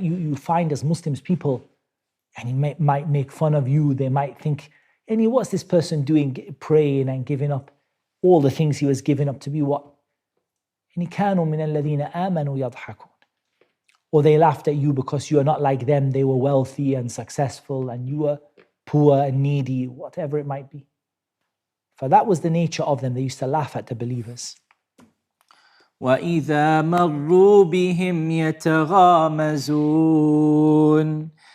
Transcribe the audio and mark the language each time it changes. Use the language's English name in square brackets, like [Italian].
[English] You find as Muslims people, and he might make fun of you. They might think, what's this person doing, praying and giving up all the things he was giving up to be what? [Arabic] كانوا من الذين آمنوا يضحكون. [English] Or they laughed at you because you are not like them. They were wealthy and successful and you were poor and needy, whatever it might be. For that was the nature of them. They used to laugh at the believers. [Arabic] وَإِذَا مَرُّوا بِهِمْ يَتَغَامَزُونَ.